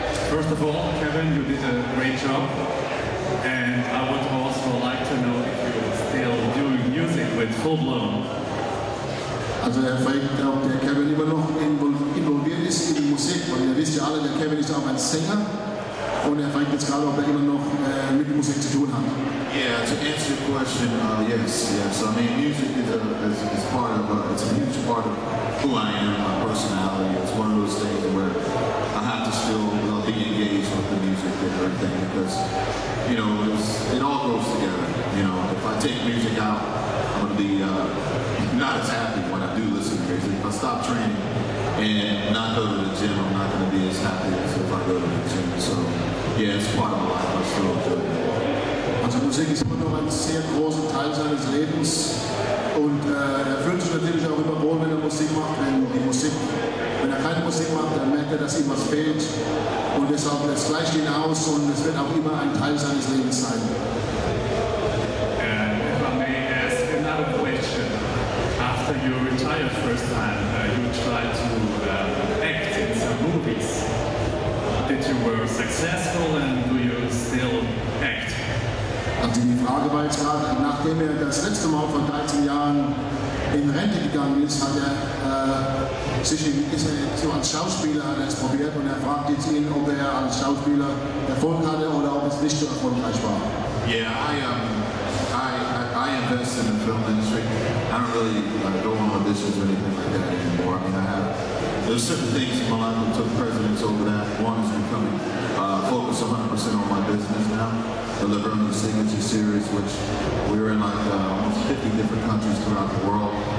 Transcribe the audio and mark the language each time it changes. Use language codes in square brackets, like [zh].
[en] First of all, Kevin, you did a great job. And I would also like to know if you're still doing music with Full Blown. [de] Also er fragt, ob der Kevin immer noch involviert ist in die Musik, weil ihr wisst ja alle, der Kevin ist auch ein Sänger. Und er fragt jetzt gerade, ob er immer noch mit Musik zu tun hat. [en] Yeah, to answer your question, yes. I mean, music is part of, it's a huge part of who I am, my personality. It's one of those things where I have to still be engaged with the music and everything, because, you know, it all goes together. You know, if I take music out, I'm going to be not as happy when I do listen to music. If I stop training and not go to the gym, I'm not going to be as happy as if I go to the gym. So, yeah, it's part of my life. I still enjoy it. [de] Also Musik ist immer noch ein sehr großer Teil seines Lebens und er fühlt sich natürlich auch immer wohl, wenn er Musik macht. Wenn er keine Musik macht, dann merkt er, dass ihm was fehlt und deshalb es gleicht ihn aus und es wird auch immer ein Teil seines Lebens sein. [en] If I may ask another question, after you retired first time, you tried to act in some movies. Did you were successful and do you still act? [de] Also die Frage war jetzt gerade, nachdem er das letzte Mal vor 13 Jahren in Rente gegangen ist, ist er so als Schauspieler hat er es probiert und er fragt jetzt ihn, ob er als Schauspieler Erfolg hatte oder ob es nicht so erfolgreich war. [en] Yeah, I invest in the film industry. I don't really go on auditions or anything like that anymore. I mean, there's certain things in my life that took precedence over that. One is becoming focused 100% on my business now, delivering the Signature Series, which we're in like almost 50 different countries throughout the world.